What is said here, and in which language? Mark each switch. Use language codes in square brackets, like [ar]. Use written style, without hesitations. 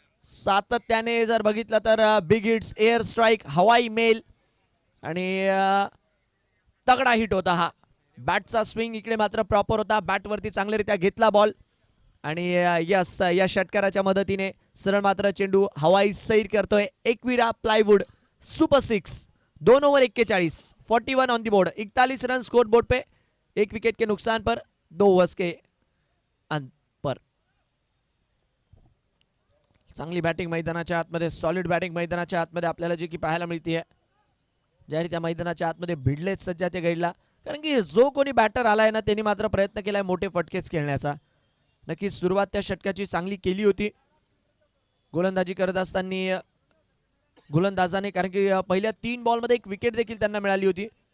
[mr] सातत्याने जर बघितलं तर बिग हिट्स, एअर स्ट्राईक, हवाई मेल आणि तगडा हिट होता हा. बॅटचा स्विंग इकडे मात्र प्रॉपर होता. बॅटवरती चांगल्यारीत्या घेतला बॉल आणि यस, या षटकाराच्या मदतीने सरळ मात्र चेंडू हवाई सैर करतोय. Ekvira plywood super 6. 2 over 41, 41 on the board. [hi] 41 run score board पे, 1 विकेट के नुकसान पर 2 ओवर्स के पर. [mr] चांगली बॅटिंग मैदानाच्या आतमध्ये, सॉलिड बॅटिंग मैदानाच्या आतमध्ये आपल्याला जी की पाहायला मिळते. ज्या त्या मैदानाच्या आतमध्ये भिडलेच सज्जा ते घडला, कारण की जो कोणी बॅटर आलाय ना त्यांनी मात्र प्रयत्न केलाय मोठे फटकेच खेळण्याचा. नक्कीच सुरुवात त्या षटकाची चांगली केली होती गोलंदाजी करत असताना गोलंदाजाने, कारण की पहिल्या 3 बॉलमध्ये 1 विकेट देखील त्यांना मिळाली होती.